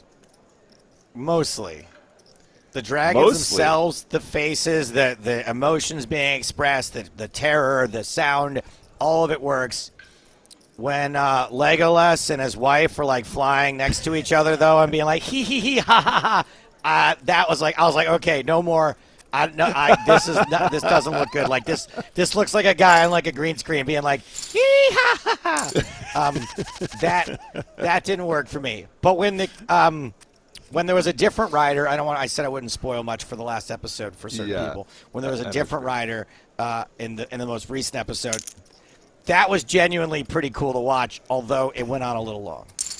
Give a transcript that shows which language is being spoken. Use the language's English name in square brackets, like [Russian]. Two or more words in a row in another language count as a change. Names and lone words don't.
[English] Mostly. The dragons themselves, the faces, the emotions being expressed, the terror, the sound, all of it works. When Legolas and his wife were like flying next to each other, though, and being like hee hee hee ha ha ha, that was like, I was like, okay, no more. This doesn't look good. Like this looks like a guy on like a green screen being like hee ha ha ha. That didn't work for me. But when there was a different rider, I said I wouldn't spoil much for the last episode for certain people. When there was a different rider in the most recent episode, that was genuinely pretty cool to watch, although it went on a little long.